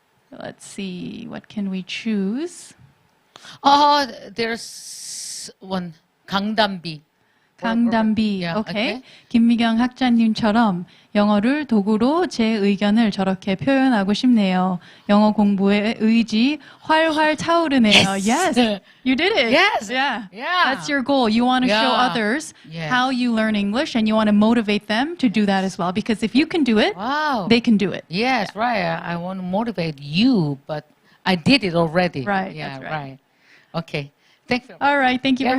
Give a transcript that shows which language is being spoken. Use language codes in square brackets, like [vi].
[en] Let's see, what can we choose? Oh, there's one 강담비. 강담비. Yeah, okay. [ko] 김미경 학자님처럼 영어를 도구로 제 의견을 저렇게 표현하고 싶네요. 영어 공부의 의지 활활 타오르네요. [en] Yes. You did it. Yes. Yeah. Yeah. That's your goal. You want to show Yeah. others Yes. how you learn English and you want to motivate them to do that as well. Because if you can do it, Wow. they can do it. Yes, right. I want to motivate you, but I did it already. Right, Yeah, that's right. Okay. Thank you. All right. Thank you for